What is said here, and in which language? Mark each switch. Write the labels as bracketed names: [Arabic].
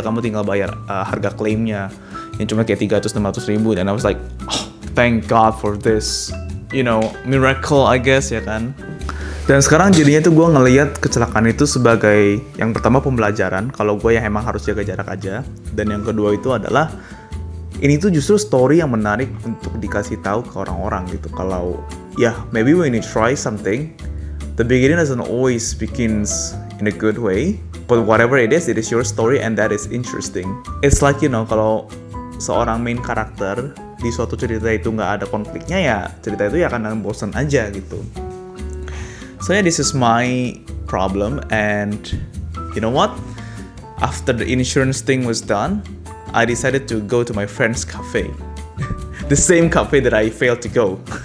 [Indonesian] Kamu tinggal bayar harga klaimnya yang cuma kayak 300-600 ribu. Dan [English] I was like, oh thank God for this, miracle I guess [Indonesian] ya kan. Dan sekarang jadinya tuh gue ngelihat kecelakaan itu sebagai yang pertama pembelajaran kalau gue yang emang harus jaga jarak aja, dan yang kedua itu adalah ini tuh justru story yang menarik untuk dikasih tahu ke orang-orang gitu. [English] Kalau maybe when you try something, the beginning doesn't always begins in a good way, but whatever it is your story and that is interesting. It's like kalau [Indonesian] seorang main karakter di suatu cerita itu nggak ada konfliknya, ya cerita itu ya akan bosan aja gitu. [English] So yeah, this is my problem, and you know what? After the insurance thing was done, I decided to go to my friend's cafe. The same cafe that I failed to go.